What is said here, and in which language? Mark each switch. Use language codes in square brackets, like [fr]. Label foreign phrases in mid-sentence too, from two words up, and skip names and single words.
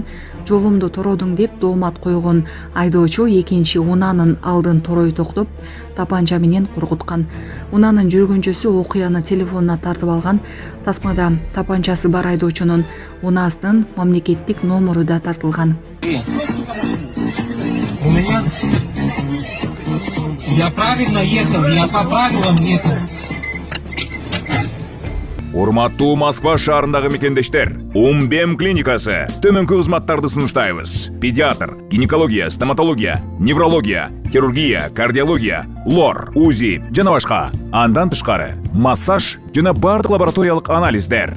[ky] Жолумду тоrodуң деп доомат койгон айдоочу экинчи унаанын алдын torой токтоп, тапанча менен коркуткан. Унаанын жүргүнчүсү окуяны телефонуна тартып алган. Тасмада тапанчасы бар айдоочунун унаасынын мамлекеттик номеру да тартылган. [ru] У меня... Я правильно ехал, я по правилам ехал. [ky] Урматтуу Москва шаарындагы мекендештер, Умбем клиникасы төмөнкү кызматтарды сунуштайбыз. Педиатр, гинекология, стоматология, неврология, хирургия, кардиология, лор, УЗИ жана башка. Андан тышкары массаж жана бардык лабораториялык анализдер.